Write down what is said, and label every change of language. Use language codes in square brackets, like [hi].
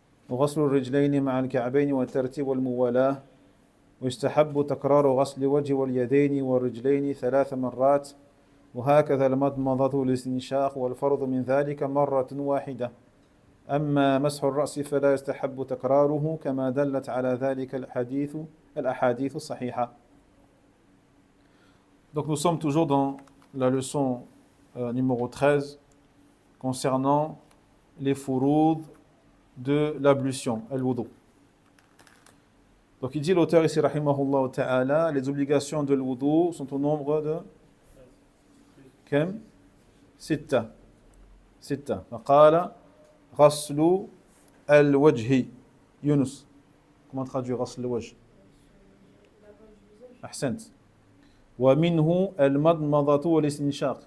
[ar] وغسل الرجلين مع الكعبين والترتيب والموالاة ويستحب تكرار غسل الوجه واليدين والرجلين 3 مرات وهكذا المضمضة والاستنشاق والفرض من ذلك مرة واحدة أما مسح الرأس فلا يستحب تكراره كما دلت على ذلك الأحاديث الصحيحة. [fr] Donc nous sommes toujours dans la leçon numéro 13 concernant les fouroud de l'ablution, al-wudu. Donc il dit l'auteur ici, [ar] rahimahullah ta'ala, [fr] les obligations de l'wudu sont au nombre de [ar] كم؟ [fr] 6. [ar] فقال غسل الوجه. [fr] Yunus, comment traduire [ar] غسل الوجه؟ أحسنت. ومنه المضمضة والاستنشاق.